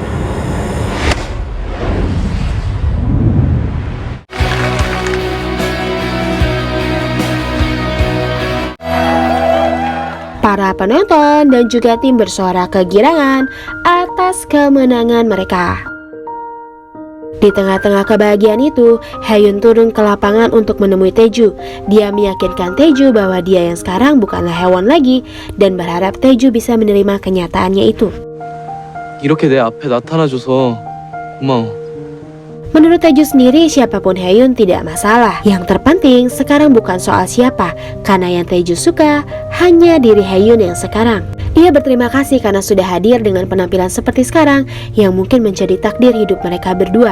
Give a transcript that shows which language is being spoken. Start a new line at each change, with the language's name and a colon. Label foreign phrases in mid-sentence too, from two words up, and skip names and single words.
Indonesian: Para penonton dan juga tim bersorak kegirangan atas kemenangan mereka. Di tengah-tengah kebahagiaan itu, Haeyoon turun ke lapangan untuk menemui Taeju. Dia meyakinkan Taeju bahwa dia yang sekarang bukanlah Haewon lagi dan berharap Taeju bisa menerima kenyataannya itu.
Korean: 이렇게 내 앞에 나타나줘서 고마워.
Indonesian: Menurut Taeju sendiri, siapapun Haeyoon tidak masalah. Yang terpenting sekarang bukan soal siapa, karena yang Taeju suka hanya diri Haeyoon yang sekarang. Dia berterima kasih karena sudah hadir dengan penampilan seperti sekarang yang mungkin menjadi takdir hidup mereka berdua.